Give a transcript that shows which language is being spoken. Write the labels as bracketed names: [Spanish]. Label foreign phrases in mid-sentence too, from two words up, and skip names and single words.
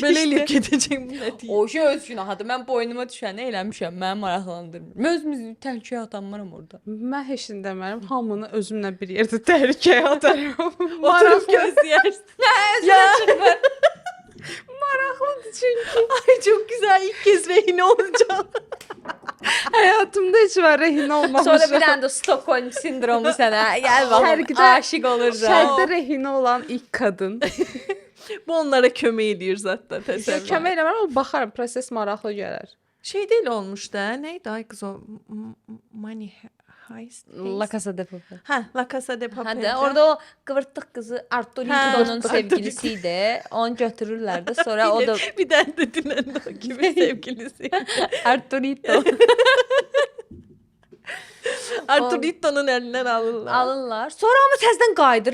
[Azerbaijani] Belə eləyib gedəcək bu nə deyir? O şey öz günahıdır. Mən boynuma düşəni eləmişəm. Məni maraqlandırmır. Mən özümü təhlükəyə atanmaram orada. Mən heç nə demərəm. Hamını özümlə bir yerdə təhlükəyə atarım. Oturub gözləyərsən. Ya. Maraqlıdır çünki. [Turkish] Ay çok güzel ilk kez rehin olacağım. [Azerbaijani] Həyatımda heç var rehin olmamışam. Sonra bir dənə də Stockholm sindromu sənə. Gəl bax. Şərqdə- Aşiq olursan. Şərqdə rehinə olan ilk qadın. Bu onlara kömək edir zaten təsəvvür. Kömək eləmərəm, amma baxaram, proses maraqlı gələr. [Turkish] Şey değil olmuş da. Neydi ay kız o? Money Heist. La Casa de Papel. [Azerbaijani] Hə, La Casa de Papel. Hə də orada o qıvırtlıq qızı Arturito'nun Hə, sevgilisi idi. Onu götürürlər də sonra o da bir dənə də dinləndə o kimi sevgilisi. Arturito Arturito'nun əlindən alırlar. alırlar. Sonra amma təzədən qayıdır.